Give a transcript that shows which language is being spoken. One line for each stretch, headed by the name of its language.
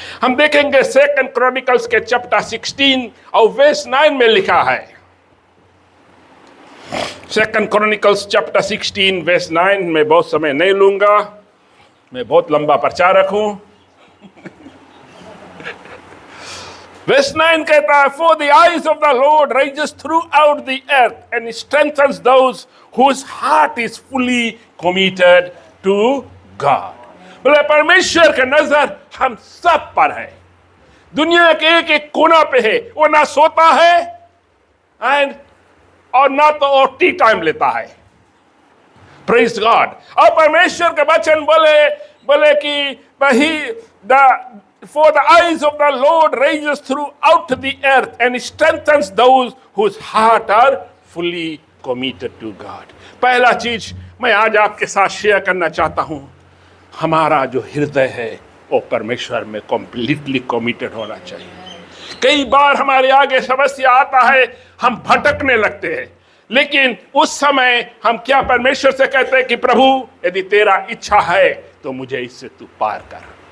Hindi: हम देखेंगे 2 क्रॉनिकल्स के चैप्टर 16 और वर्स 9 में लिखा है। 2 क्रॉनिकल्स चैप्टर 16 वर्स 9 में बहुत समय नहीं लूंगा, मैं बहुत लंबा प्रचारक हूं।
English: Verse 9
Hindi: कहता है,
English: For the eyes of the Lord rises throughout the earth and strengthens those whose heart is fully committed to God.
Hindi: बोले परमेश्वर का नजर हम सब पर है, दुनिया के एक एक कोना पे है। वो ना सोता है और ना तो और टी टाइम लेता है। Praise God. और परमेश्वर के वचन बोले कि वही
English: For the eyes of the Lord rises throughout the earth and strengthens those whose heart are fully committed to God.
Hindi: पहला चीज मैं आज आपके साथ शेयर करना चाहता हूं, हमारा जो हृदय है वो परमेश्वर में कंप्लीटली कमिटेड होना चाहिए। कई बार हमारे आगे समस्या आता है, हम भटकने लगते हैं, लेकिन उस समय हम क्या परमेश्वर से कहते हैं कि प्रभु यदि तेरा इच्छा है तो मुझे इससे तू पार कर।